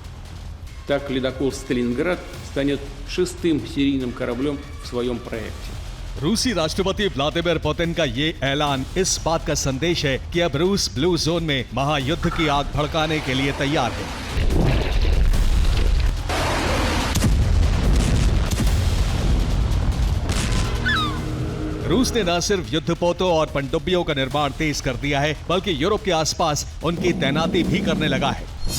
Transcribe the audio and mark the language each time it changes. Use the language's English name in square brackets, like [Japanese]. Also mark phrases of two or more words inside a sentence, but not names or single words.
[Russian] Так ледокол «Сталинград» станет 6-м серийным кораблем в своем проекте. [Hindi] रूसी राष्ट्रपति व्लादिमीर पुतिन का ये ऐलान इस बात का संदेश है कि अब रूस [English] blue zone [Hindi] में महायुद्ध की आग भड़काने के लिए तैयार है। रूस ने न सिर्फ युद्धपोतों और पनडुब्बियों का निर्माण तेज कर दिया है, बल्कि यूरोप के आसपास उनकी तैनाती भी करने लगा है।